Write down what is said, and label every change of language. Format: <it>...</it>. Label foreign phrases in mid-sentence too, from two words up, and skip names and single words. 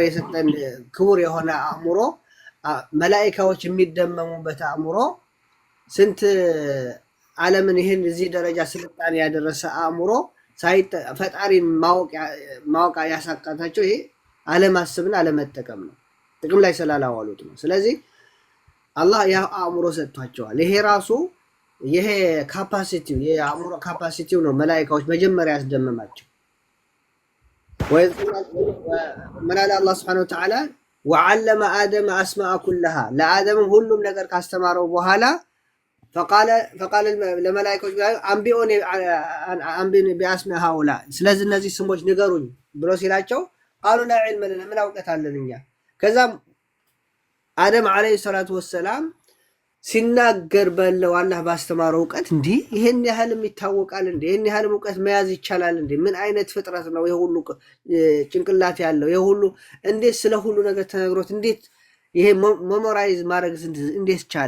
<am>የሰጠን ክቡር የሆነ አእምሮ መላእክቶች የሚደመሙበት አእምሮ ስንት ዓለምን ይሄን እዚህ ደረጃ ስልጣኔ ያደረሰ አእምሮ ፈጣሪን ማወቅ ያሳቃታቸው ይሄ አለማሰብና አለመጠቀም ነው። ጥቅም ላይ ስላላዋሉት ነው። ስለዚህ አላህ ያ አእምሮ ሰጥቷቸዋል። ይሄ ራሱ ይሄ ካፓሲቲው የአእምሮ ካፓሲቲው ነው መላእክቶች መጀመሪያ ያስደመማቸው።</am> <ar>ومن الله سبحانه وتعالى وعلم آدم أسماء كلها لآدم</ar> <am>ሁሉም ነገር ካስተማረው በኋላ</am> <ar>فقال ለመላእክቶች أنبئوني بأسماء هؤلاء</ar> <am>ስለዚህ እነዚህ ስሞች ንገሩኝ ብሎ ሲላቸው</am> <ar>قالوا لا علم لنا</ar> <am>ምን አውቀት አለን እኛ። ከዛም አደም</am> <ar>عليه الصلاة والسلام</ar> <am>ሲናገር በለው አላህ ባስተማረው ዕውቀት እንዲህ ይሄን ያህልም ይታወቃል እንዴ? ይሄን ያህልም ዕውቀት መያዝ ይቻላል እንዴ? ምን አይነት ፍጥረት ነው ይሄ ሁሉ ጭንቅላት ያለው? ይሄ ሁሉ እንዴት ስለ ሁሉ ነገር ተነግሮት እንዴት ይሄ ሜሞራይዝ ማድረግ እንዴት ቻለ?</am>